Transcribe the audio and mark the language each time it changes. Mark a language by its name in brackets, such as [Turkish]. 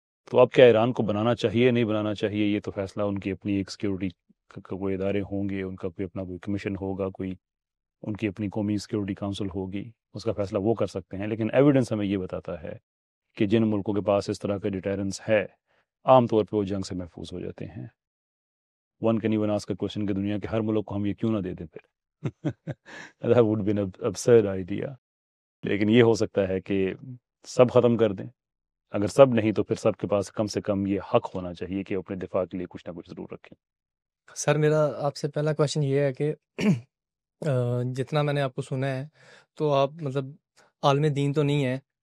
[Urdu] تو اب کیا ایران کو بنانا چاہیے نہیں بنانا چاہیے، یہ تو فیصلہ ان کی اپنی ایک سیکیورٹی کوئی ادارے ہوں گے، ان کا کوئی اپنا کوئی کمیشن ہوگا، کوئی ان کی اپنی قومی سیکیورٹی کونسل ہوگی، اس کا فیصلہ وہ کر سکتے ہیں. لیکن ایویڈنس ہمیں یہ بتاتا ہے کہ جن ملکوں کے پاس اس طرح کا ڈیٹرنس ہے عام طور پہ وہ جنگ سے محفوظ ہو جاتے ہیں. [English] one can even ask a question [Urdu] کہ دنیا کے ہر ملک کو ہم یہ کیوں نہ دے دیں پھر. [English] That would be an absurd idea. [Urdu] لیکن یہ ہو سکتا ہے کہ سب ختم کر دیں. اگر سب نہیں تو پھر سب کے پاس کم سے کم یہ حق ہونا چاہیے کہ اپنے دفاع کے لیے کچھ نہ کچھ ضرور رکھیں. سر میرا آپ سے پہلا کویشچن یہ ہے کہ جتنا میں نے آپ کو سنا ہے تو آپ مطلب عالم دین تو نہیں ہے.